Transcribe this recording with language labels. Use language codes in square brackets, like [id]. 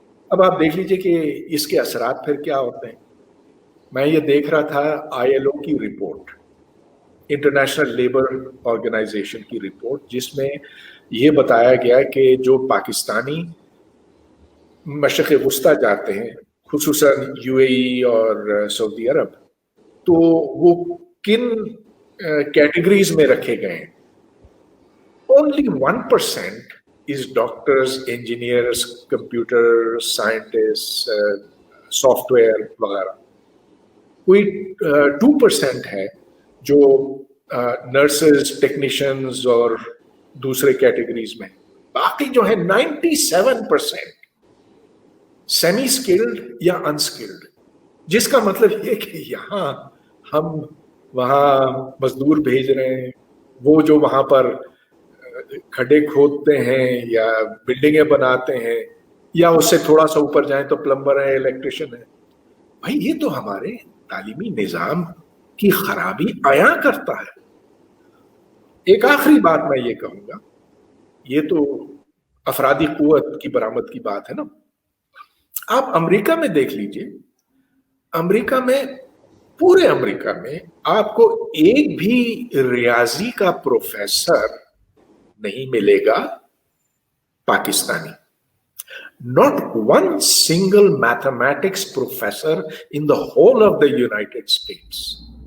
[ur] اب آپ دیکھ لیجئے کہ اس کے اثرات پھر کیا ہوتے ہیں. میں یہ دیکھ رہا تھا آئی ایل او کی رپورٹ، انٹرنیشنل لیبر آرگنائزیشن کی رپورٹ، جس میں یہ بتایا گیا کہ جو پاکستانی مشرق وسطیٰ جاتے ہیں، خصوصاً یو اے ای اور سعودی عرب، تو وہ کن کیٹیگریز میں رکھے گئے ہیں. [en] Only 1% is doctors, engineers, computer scientists, software وغیرہ. [ur] کوئی 2% ہے جو نرسز, ٹیکنیشینز اور دوسرے کیٹیگریز میں. باقی جو ہے 97% سیمی اسکلڈ یا انسکلڈ, جس کا مطلب یہ کہ یہاں ہم وہاں مزدور بھیج رہے ہیں, وہ جو وہاں پر کھڈے کھودتے ہیں یا بلڈنگیں بناتے ہیں, یا اس سے تھوڑا سا اوپر جائیں تو پلمبر ہے, الیکٹریشین ہے. بھائی یہ تو ہمارے تعلیمی نظام کی خرابی عیاں کرتا ہے. ایک آخری بات میں یہ کہوں گا, یہ تو افرادی قوت کی برآمد کی بات ہے نا. آپ امریکہ میں دیکھ لیجئے, امریکہ میں, پورے امریکہ میں آپ کو ایک بھی ریاضی کا پروفیسر نہیں ملے گا Pakistani. [en] Not one single mathematics professor in the whole of the United States.